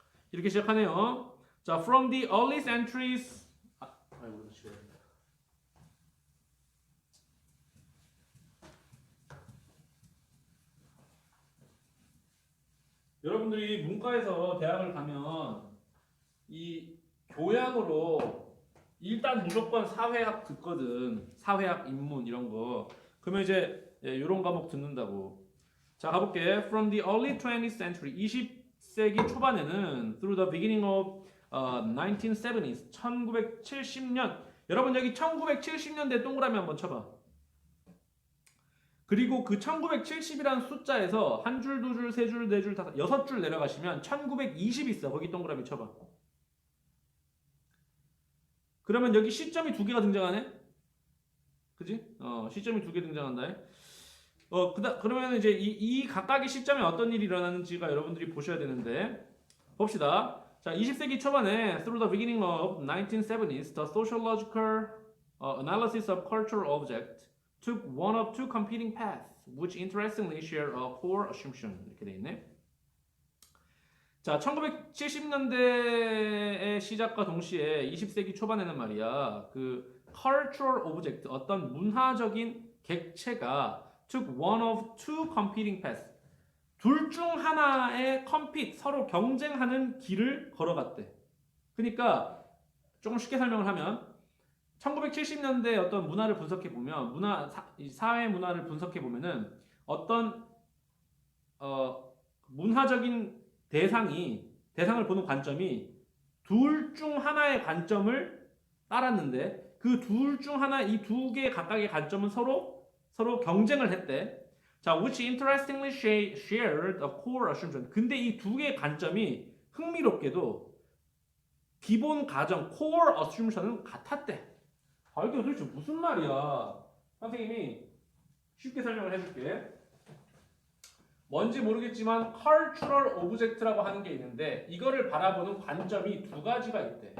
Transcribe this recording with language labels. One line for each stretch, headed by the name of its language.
Korean: 이렇게 시작하네요. 자,
English: from the early centuries
Korean: 여러분들이 문과에서 대학을 가면 이 교양으로 일단 무조건 사회학 듣거든. 사회학, 인문 이런 거. 그러면 이제 이런 과목 듣는다고. 자, 가볼게.
English: From the early 20th century,
Korean: 20세기 초반에는
English: through the beginning of 1970s,
Korean: 1970년. 여러분 여기 1970년대 동그라미 한번 쳐봐. 그리고 그 1970이라는 숫자에서 한 줄, 두 줄, 세 줄, 네 줄, 다섯, 여섯 줄 내려가시면 1920 있어. 거기 동그라미 쳐봐. 그러면 여기 시점이 두 개가 등장하네? 그지? 시점이 두 개 등장한다. 그러면 이제 이 각각의 시점에 어떤 일이 일어나는지가 여러분들이 보셔야 되는데 봅시다. 자, 20세기 초반에
English: through the beginning of 1970s, the sociological analysis of cultural object took one of two competing paths, which interestingly share a core assumption.
Korean: 이렇게 돼 있네. 자, 1970년대의 시작과 동시에 20세기 초반에는 말이야, 그 cultural object, 어떤 문화적인 객체가
English: took one of two competing paths,
Korean: 둘 중 하나의 compete, 서로 경쟁하는 길을 걸어갔대. 그러니까 조금 쉽게 설명을 하면 1970년대 어떤 문화를 분석해 보면 사회 문화를 분석해 보면은 어떤 문화적인 대상을 보는 관점이 둘 중 하나의 관점을 따랐는데 그 둘 중 하나 이 두 개의 각각의 관점은 서로 경쟁을 했대.
English: 자, which interestingly shared a core assumption.
Korean: 근데 이 두 개의 관점이 흥미롭게도 기본 가정
English: core assumption
Korean: 은 같았대. 아, 이게 도대체 무슨 말이야? 선생님이 쉽게 설명을 해줄게. 뭔지 모르겠지만 cultural object라고 하는 게 있는데 이거를 바라보는 관점이 두 가지가 있대.